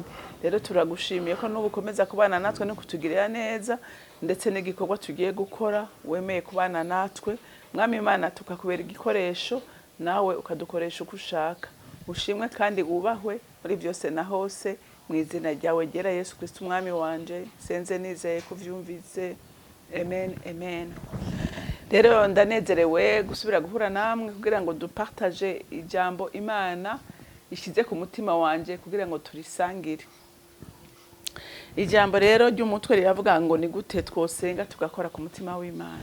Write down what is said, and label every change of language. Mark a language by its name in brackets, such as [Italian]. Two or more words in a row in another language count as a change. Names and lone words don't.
[Rundi] Rero turagushimiye ko n'ubukomeza kubana natwe no kutugirira neza ndetse n'igikorwa tugiye gukora wemeye kubana natwe mwami Imana tukakubera igikoresho nawe ukadukoresha uko ushaka. Ushimwe kandi wubahwe muri byose na hose mu izina ryawe ryera Yesu Kristo umwami wanje senze nizeye kuvyumvise amen amen. Rero ndanezerewe gusubira guhura namwe kugira ngo dupartage ijambo Imana ishize ku mutima wanje kugira ngo turisangire. Ijambo rero ry'umutwe riravuga ngo ni gute twosenga tugakora ku mutima w'Imana.